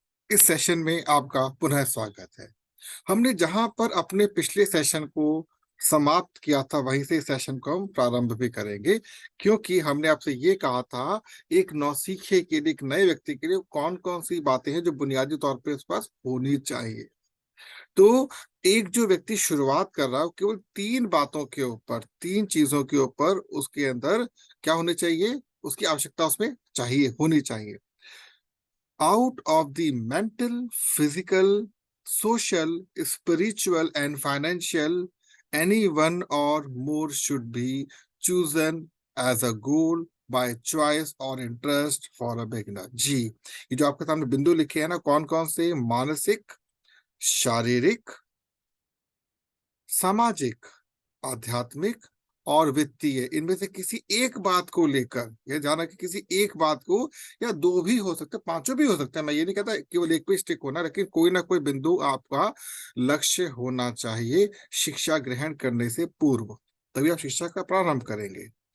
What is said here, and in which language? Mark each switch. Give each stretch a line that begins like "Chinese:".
Hindi: इस सेशन में आपका पुनः स्वागत है। हमने जहां पर अपने पिछले सेशन को समाप्त किया था वहीं से इस सेशन को हम प्रारंभ भी करेंगे, क्योंकि हमने आपसे ये कहा था एक नौसिखिए के लिए, एक नए व्यक्ति के लिए कौन कौन सी बातें हैं जो बुनियादी तौर पे उसके पास होनी चाहिए। तो एक जो व्यक्ति शुरुआत कर रहा है, केवल तीन बातों के ऊपर, तीन चीजों के ऊपर उसके अंदर क्या होने चाहिए, उसकी आवश्यकता उसमें चाहिए, होनी चाहिए।
English: Out of the mental, physical, social, spiritual, and financial, any one or more should be chosen as a goal by choice or interest for a beginner।
Hindi: जी, ये जो आपके सामने बिंदु लिखे हैं ना, कौन कौन से? मानसिक, शारीरिक, सामाजिक, आध्यात्मिक और वित्तीय, इनमें से किसी एक बात को लेकर, यह जाना कि किसी एक बात को, या दो भी हो सकते, पांचों भी हो सकते हैं, मैं ये नहीं कहता केवल एक पे स्टिक होना, लेकिन कोई ना कोई बिंदु आपका लक्ष्य होना चाहिए शिक्षा ग्रहण करने से पूर्व, तभी आप शिक्षा का प्रारंभ करेंगे।